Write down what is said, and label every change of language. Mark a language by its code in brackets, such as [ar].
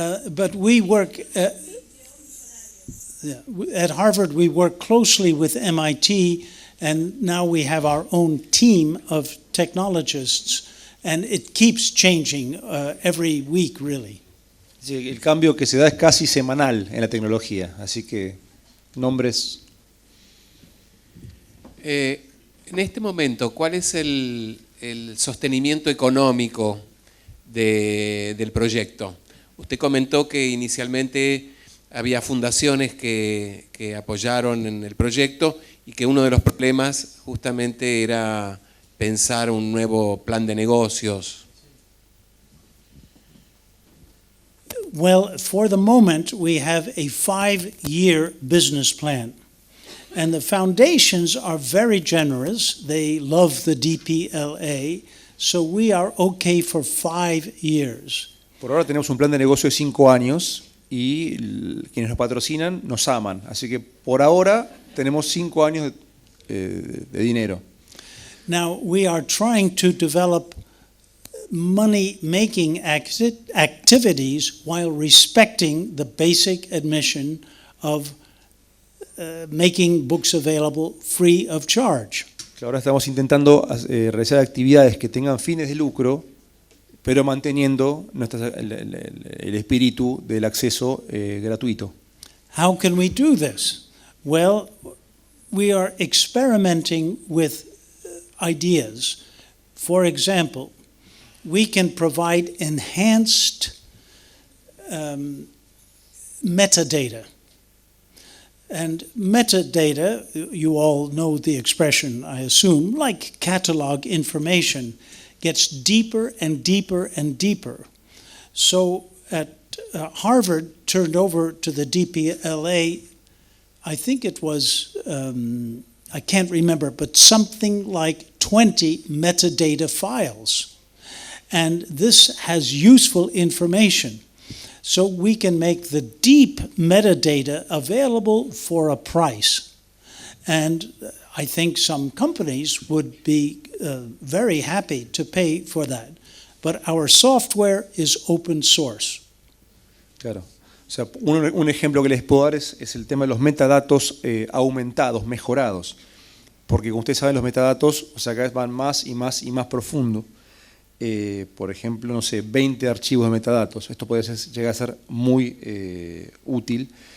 [en] But we work, at Harvard, we work closely with MIT, and now we have our own team of technologists, and it keeps changing every week, really. [es] Sí, el cambio que se da es casi semanal en la tecnología, así que nombres. En este momento, ¿cuál es el sostenimiento económico del proyecto? Usted comentó que inicialmente había fundaciones que apoyaron en el proyecto y que uno de los problemas justamente era pensar un nuevo plan de negocios. [en] Well, for the moment, we have a 5-year business plan. And the foundations are very generous. They love the DPLA, so we are okay for 5 years. [es] Por ahora tenemos un plan de negocio de 5 años y quienes nos patrocinan nos aman. Así que por ahora tenemos 5 años de dinero. [en] Now, we are trying to develop money-making activities while respecting the basic admission of making books available free of charge. [es] Ahora estamos intentando realizar actividades que tengan fines de lucro, pero manteniendo el espíritu del acceso gratuito. [en] How can we do this? Well, we are experimenting with ideas. For example, we can provide enhanced metadata. And metadata, you all know the expression, I assume, like catalog information, gets deeper and deeper and deeper. So at Harvard turned over to the DPLA, I think it was, I can't remember, but something like 20 metadata files. And this has useful information. So we can make the deep metadata available for a price. And I think some companies would be very happy to pay for that. But our software is open source. [es] Claro. O sea, un ejemplo que les puedo dar es el tema de los metadatos aumentados, mejorados. Porque como ustedes saben, los metadatos, o sea, cada vez van más y más y más profundo. Por ejemplo, no sé, 20 archivos de metadatos. Esto puede llegar a ser muy útil.